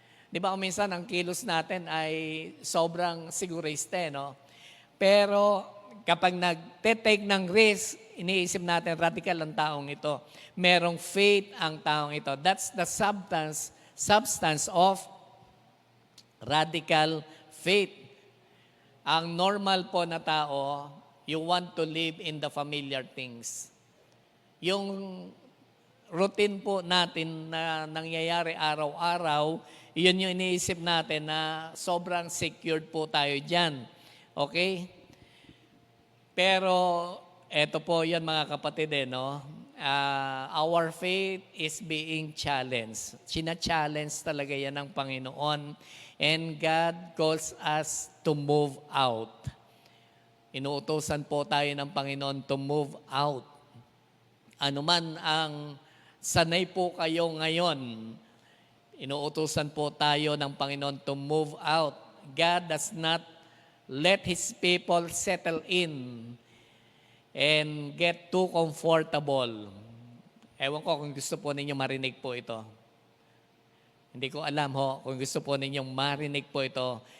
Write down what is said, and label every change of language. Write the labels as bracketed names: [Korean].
[Filipino] Di ba kung minsan ang kilos natin ay sobrang sigurista, no? Pero kapag nag-take ng risk, iniisip natin radical ang taong ito. Merong faith ang taong ito. [English] That's the substance of radical faith. [Filipino] Ang normal po na tao, [English] you want to live in the familiar things. [Filipino] Yung routine po natin na nangyayari araw-araw, yun yung iniisip natin na sobrang secured po tayo dyan. Okay? Pero, eto po yan mga kapatid no? [English] Our faith is being challenged. [Filipino] China-challenge talaga yan ng Panginoon. [English] And God calls us to move out. [Filipino] Inuutosan po tayo ng Panginoon [English] to move out. [Filipino] Ano man ang sanay po kayo ngayon, inuutosan po tayo ng Panginoon [English] to move out. God does not let His people settle in and get too comfortable. [Filipino] Ewan ko kung gusto po ninyo marinig po ito. Hindi ko alam kung gusto po ninyong marinig po ito.